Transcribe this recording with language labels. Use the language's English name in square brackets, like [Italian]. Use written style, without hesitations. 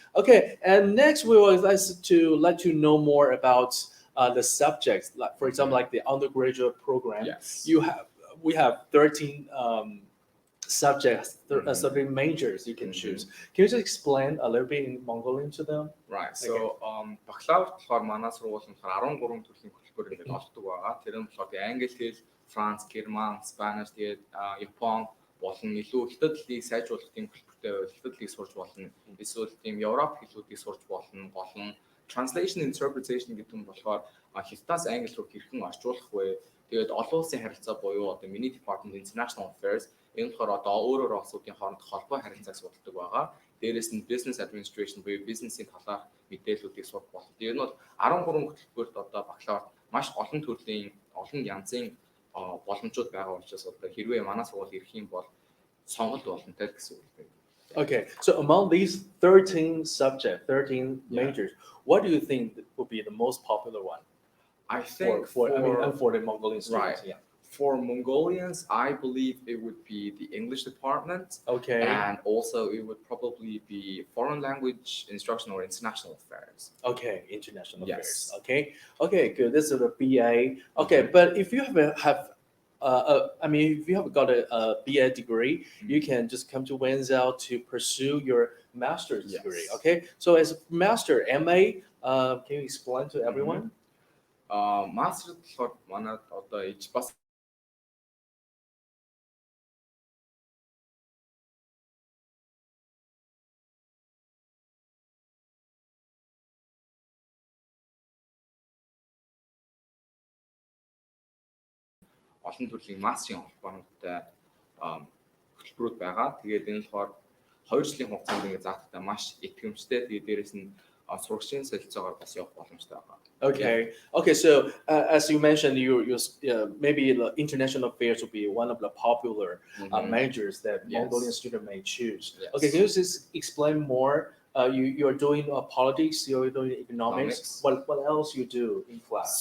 [English] Okay, and next we would like to let you know more about the subjects. Like for example, like the undergraduate program. Yes. We have 13 subjects, 13 majors you can choose. Can you just explain a little bit in Mongolian to them? Right. So [Mongolian] бакалавр болохоор манай сургууль нь 13 төрлийн хөтөлбөр ингээд олдог байгаа. Тэр нь болохоор англи хэл, Франц, Герман, Спаниш, тэгээд Япон болон илүү хятад хэлийг сайжруулах тийм хөтөлбөртэй хятад хэлийг сурч болно. Эсвэл тийм Европ хэлүүдийг сурч болно. Болон [English] translation interpretation [Mongolian] гэдэг нь болохоор хятадаас англи руу хэрхэн орчуулах вэ? Тэгээд олон улсын харилцаа буюу одоо миний [English] department international affairs [Mongolian] энэ болохоор одоо өөрөөр улсуудын хоорондох холбоо харилцааг судалдаг байгаа. Дээрээс нь [English] business administration [Mongolian] буюу бизнесийн талаарх мэдээллүүдийг сурах болно. Тэр нь бол 13 хөтөлбөрт одоо бакалавр маш олон төрлийн олон янзын боломжууд байгаа учраас одоо хэрвээ манай сургууль ирэх юм бол сонголт боломжтой гэсэн үг байна. [English] Okay, so among these 13 subjects, 13 majors, what do you think would be the most popular one? I think for the Mongolian students, right. For Mongolians, I believe it would be the English department. Okay. And also it would probably be foreign language instruction or international affairs. Okay, international affairs. Yes. Okay, good. This is the BA. Okay, but if you have I mean, if you have got a BA degree, you can just come to Wenzao to pursue your master's degree. Okay, so as a master MA, can you explain to everyone? [Mongolian] Master болохоор манайд одоо иж бас олон төрлийн мастерын холбоонуудтай хөтөлбөрүүд байгаа. Тэгээд энэ болохоор 2 жилийн хугацаанд ингээд заахтай маш итгэмжтэй. Тэгээд дээрэс нь сурагчийн солилцоогоор бас явах боломжтой байгаа. [English] Okay. Okay. So as you mentioned, you maybe the international affairs will be one of the popular majors that Mongolian student may choose. Yes. Okay. Can you just explain more? You are doing politics. You're doing economics. What else you do in class?